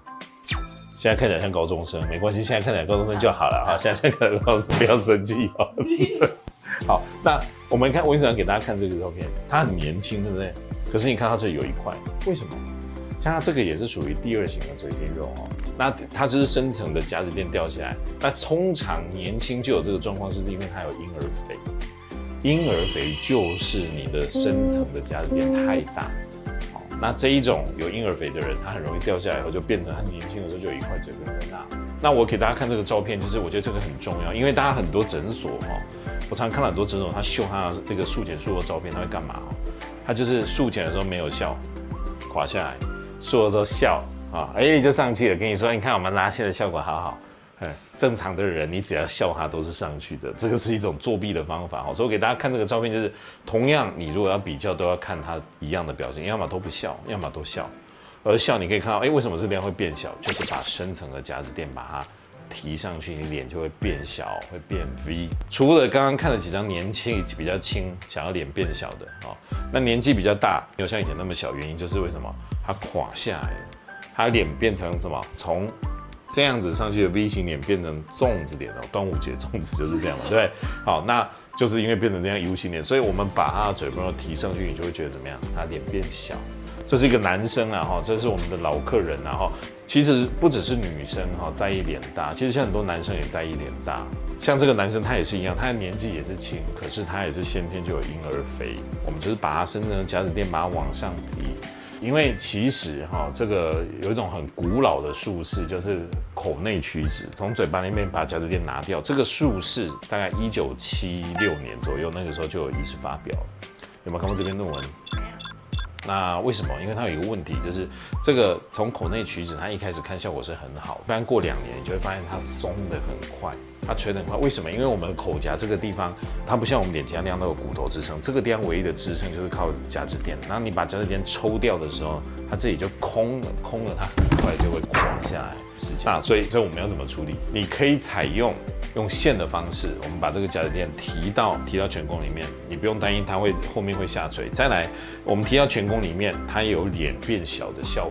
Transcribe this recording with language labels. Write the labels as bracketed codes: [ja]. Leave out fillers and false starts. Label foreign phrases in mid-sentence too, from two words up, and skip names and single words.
[zh] 現在看起來像高中生，沒關係，現在看起來高中生就好了哈。現在看起來高中生不要生氣哈。好，那我們看，我一直想給大家看這個照片，他很年輕，对不对？可是你看他這裡有一塊，為什麼？像他這個也是屬於第2型的嘴邊肉哦。那它就是深層的夾子墊掉下來。那通常年輕就有這個狀況，是因為他有嬰兒肥。嬰兒肥就是你的深層的夾子墊太大。那這一種有嬰兒肥的人，他很容易掉下來以後，就變成他年輕的時候就有一塊嘴邊肉大。那我給大家看這個照片，就是我覺得這個很重要，因為大家很多診所哈，我常看到很多診所，他秀他的那個術前術後照片，他會幹嘛？他就是術前的時候沒有笑，垮下來；術後的時候笑啊，就上去了。跟你說，你看我們拉線的效果好好。正常的人，你只要笑他都是上去的，這個是一種作弊的方法。所以我給大家看這個照片，就是同樣你如果要比較，都要看他一樣的表情，要麼都不笑，要麼都笑。而笑你可以看到，為什麼這個地方會變小？就是把深層的夾子墊把它提上去，你臉就會變小，會變 V。除了剛剛看了幾張年輕比較輕，想要臉變小的，那年紀比較大，沒有像以前那麼小，原因就是為什麼？它垮下來了，它臉變成什麼？從這樣子上去的 V 型臉變成粽子臉哦，端午節粽子就是這樣嘛，對不對？好，那就是因為變成這樣 U 型臉，所以我們把他的嘴巴提上去，你就會覺得怎麼樣？他臉變小。這是一個男生啊，哈，這是我們的老客人啊，哈。其實不只是女生哈在意臉大，其實像很多男生也在意臉大。像這個男生他也是一樣，他的年紀也是輕，可是他也是先天就有嬰兒肥。我們就是把他身上的夾子墊把它往上提。因為其實這個有一種很古老的術式，就是口內取脂，從嘴巴裡面把夾子墊拿掉。這個術式大概1976年左右，那個時候就有醫師發表了。有沒有看過這篇論文？那為什麼？因為它有一個問題，就是這個從口內取脂，它一開始看效果是很好，不然過2年你就會發現它鬆得很快，它垂得很快。為什麼？因為我們的口頰這個地方，它不像我們臉頰那樣都有骨頭支撐，這個地方唯一的支撐就是靠夾子墊。然後你把夾子墊抽掉的時候，它這裡就空了，它很快就會垮下來。所以這我們要怎麼處理？你可以採用線的方式，我們把這個夾子墊提到颧弓裡面，你不用擔心它後面會下垂。再來，我們提到颧弓裡面，它也有臉變小的效果。